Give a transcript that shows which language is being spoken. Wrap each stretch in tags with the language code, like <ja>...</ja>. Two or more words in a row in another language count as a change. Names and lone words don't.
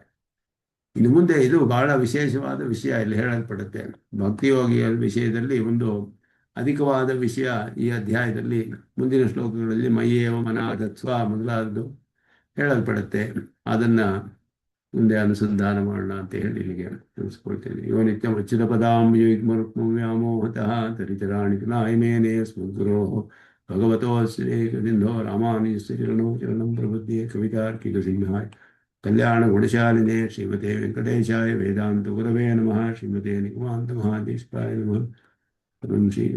<kn>ಇನ್ನು ಮುಂದೆ ಇದು ಬಹಳ ವಿಶೇಷವಾದ ವಿಷಯ ಇಲ್ಲಿ ಹೇಳಲ್ಪಡುತ್ತೆ. ಭಕ್ತಿಯೋಗಿಯ ವಿಷಯದಲ್ಲಿ ಒಂದು ಅಧಿಕವಾದ ವಿಷಯ ಈ ಅಧ್ಯಾಯದಲ್ಲಿ ಮುಂದಿನ ಶ್ಲೋಕಗಳಲ್ಲಿ ಮಯ್ಯೇವ ಮನಾಧತ್ವ ಮೊದಲಾದದ್ದು ಹೇಳಲ್ಪಡುತ್ತೆ. ಅದನ್ನು ಮುಂದೆ ಅನುಸಂಧಾನ ಮಾಡೋಣ ಅಂತ ಹೇಳಿ ಇಲ್ಲಿಗೆ ತಿಳಿಸ್ಕೊಳ್ತೇನೆ.</kn> <sa>ಯೋ ನಿತ್ಯಂ ಅಚ್ಯುತ ಪದಾಂಬುಜಯುಗ್ಮರುಕ್ಮವ್ಯಾಮೋಹತಃ ತರಿತರಾಣಿ ನಾಯಮೇನೆ ಸ್ಮದ್ಗುರೋ ಭಗವತೋ ಶ್ರೀಕೃತಿಂಧೋ ರಾಮಾನುಜಶ್ರೀರಣೋ ಚರಣಂ ಪ್ರಬುದ್ಧೇ ಕವಿತಾರ್ಕಿಕ ಸಿಂಹಾಯ ಕಲ್ಯಾಣ ಗುಣಶಾಲಿನೇ ಶ್ರೀಮತೆ ವೆಂಕಟೇಶಾಯ ವೇದಾಂತ ಗುರವೇ ನಮಃ. ಶ್ರೀಮತೆ ನಿಗಮಾಂತ ಮಹಾದೇಶಾಯ ನಮಃ. ಶ್ರೀ</sa>